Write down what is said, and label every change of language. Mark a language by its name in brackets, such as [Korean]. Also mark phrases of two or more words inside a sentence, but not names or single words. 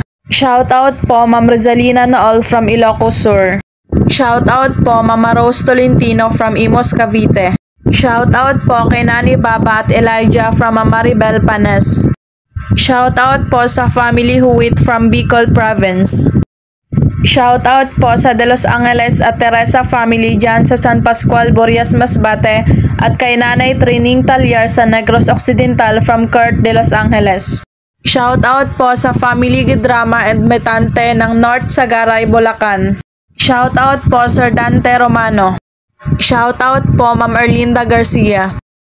[English] Shout out [Filipino] po Ma'am Rizalina Nool from Ilocos Sur. [English] Shout out [Filipino] po Mama Rose Tolentino from Imos, Cavite. [English] Shout out [Filipino] po kay Nani Baba at Elijah from Maribel Panes. [English] Shout out [Filipino] po sa family Huwit from Bicol Province. [English] Shout out [Filipino] po sa De Los Angeles at Teresa family dyan sa San Pascual, Borias, Masbate at kay Nanay Trining Talyar sa Negros Occidental from Kurt De Los Angeles. [English] Shout out [Filipino] po sa family Gidrama and Metante ng North Sagaray, Bulacan. [English] Shout out [Filipino] po Sir Dante Romano. [English] Shout out [Filipino] po Ma'am Erlinda Garcia.